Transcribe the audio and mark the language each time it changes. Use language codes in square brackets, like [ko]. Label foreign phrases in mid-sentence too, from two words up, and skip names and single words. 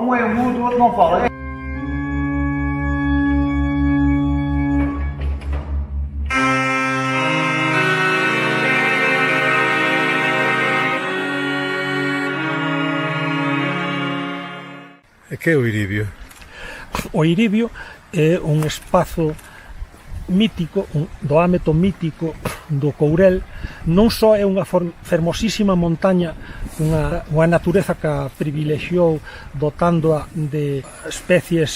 [pt] Um é mudo, o outro não fala. Que é o Iribio? [gl] O Iribio é un espazo mítico, do ámbito mítico do Courel. Non só é unha fermosísima montaña, unha natureza que a privilexiou dotándoa de especies